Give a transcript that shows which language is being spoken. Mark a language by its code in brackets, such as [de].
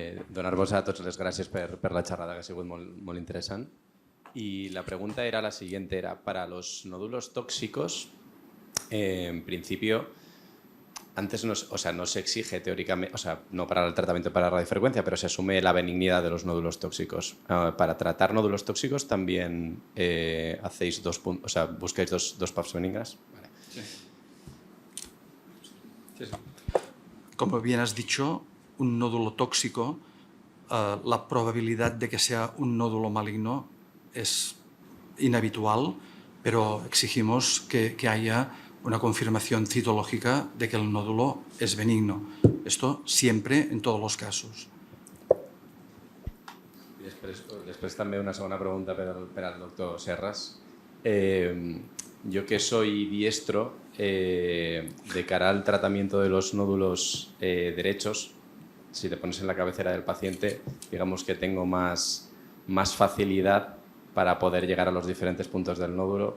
[ca] Donar-vos a tots les gràcies per la xerrada, que ha sigut molt interessant. [es] Y la pregunta era la siguiente, para los nódulos tóxicos, en principio, antes no se exige teóricamente, no para el tratamiento para radiofrecuencia, pero se asume la benignidad de los nódulos tóxicos. Para tratar nódulos tóxicos también hacéis buscáis dos PAPs benignas. Vale. Sí. Como bien has dicho, un nódulo tóxico, la probabilidad de que sea un nódulo maligno es inhabitual, pero exigimos que haya una confirmación citológica de que el nódulo es benigno. Esto siempre, en todos los casos. [ca] Després també una segona pregunta per al doctor Serras. [es] Yo que soy diestro, de cara al tratamiento de los nódulos derechos, si te pones en la cabecera del paciente, digamos que tengo más facilidad para poder llegar a los diferentes puntos del nódulo.